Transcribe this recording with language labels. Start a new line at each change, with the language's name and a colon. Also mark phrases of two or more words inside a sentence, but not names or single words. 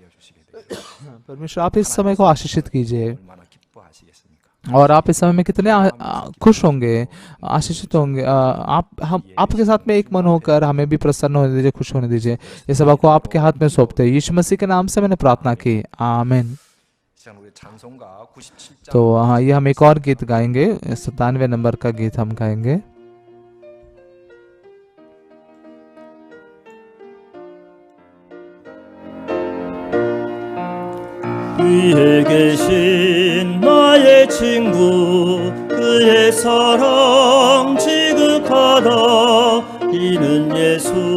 Hindi: परमेश्वर आप इस समय को आशीषित कीजिए। और आप इस समय में कितने खुश होंगे, आशीषित होंगे। आप हम आपके साथ में एक मन होकर हमें भी प्रसन्न होने दीजिए, खुश होने दीजिए। ये सब आपको आपके हाथ में सौंपते हैं। यीशु मसीह के नाम से मैंने प्रार्थना की, आमीन।
Korean: 시간 우리 찬송가 97장
Hindi: तो हाँ, ये हम एक और गीत गाएंगे, 97वें नंबर का गीत हम गाएंगे।
Korean: 위에 계신 나의 친구 그의 사랑 지극하다 이는 예수